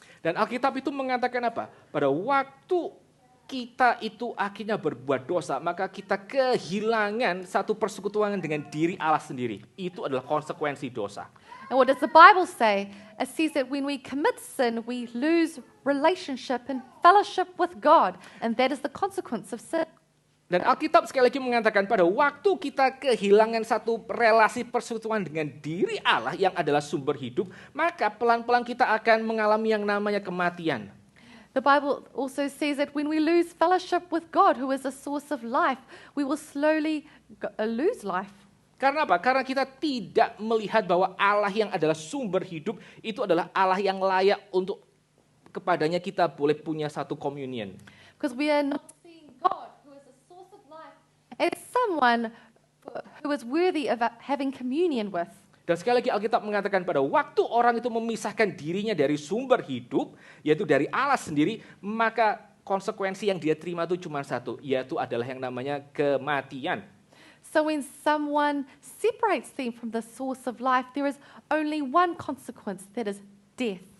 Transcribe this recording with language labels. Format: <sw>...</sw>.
<id>Dan Alkitab itu mengatakan apa? Pada waktu kita itu akhirnya berbuat dosa, maka kita kehilangan satu persekutuan dengan diri Allah sendiri. Itu adalah konsekuensi dosa.</id> <en>And what does the Bible say? It says that when we commit sin, we lose relationship and fellowship with God. And that is the consequence of sin.</en> <id>Dan Alkitab sekali lagi mengatakan pada waktu kita kehilangan satu relasi persekutuan dengan diri Allah yang adalah sumber hidup, maka pelan-pelan kita akan mengalami yang namanya kematian.</id> <en>The Bible also says that when we lose fellowship with God, who is the source of life, we will slowly lose life.</en> <id>Karena apa? Karena kita tidak melihat bahwa Allah yang adalah sumber hidup itu adalah Allah yang layak untuk kepadanya kita boleh punya satu communion.</id> <en>Because we are not seeing God, who is the source of life, as someone who is worthy of having communion with.</en> <id>Dan sekali lagi Alkitab mengatakan pada waktu orang itu memisahkan dirinya dari sumber hidup, yaitu dari Allah sendiri, maka konsekuensi yang dia terima itu cuma satu, yaitu adalah yang namanya kematian.</id> <en>So when someone separates them from the source of life, there is only one consequence, that is death.</en>